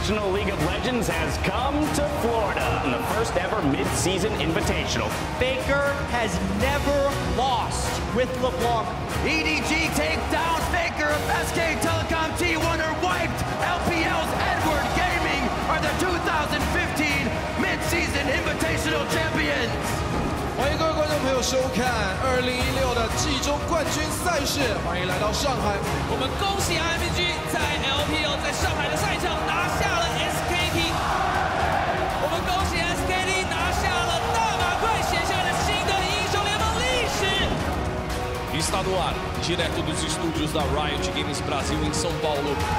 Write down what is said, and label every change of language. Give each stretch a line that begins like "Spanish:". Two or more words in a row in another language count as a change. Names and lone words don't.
English: League of Legends has come to Florida in the first ever mid-season invitational. Faker has never lost with LeBlanc. EDG take down Faker of SK Telecom T1 are wiped. LPL's Edward Gaming are the 2015 mid-season invitational champions.
Chinese: 欢迎各位观众朋友收看2016的季中冠军赛事，欢迎来到上海。我们恭喜 IMG 在 LPL 在上海的赛场拿下了 SKT， 我们恭喜 SKT 拿下了大马快，写下了新的英雄联盟历史。
Portuguese: Está no ar, direto dos estúdios da Riot Games Brasil em São Paulo.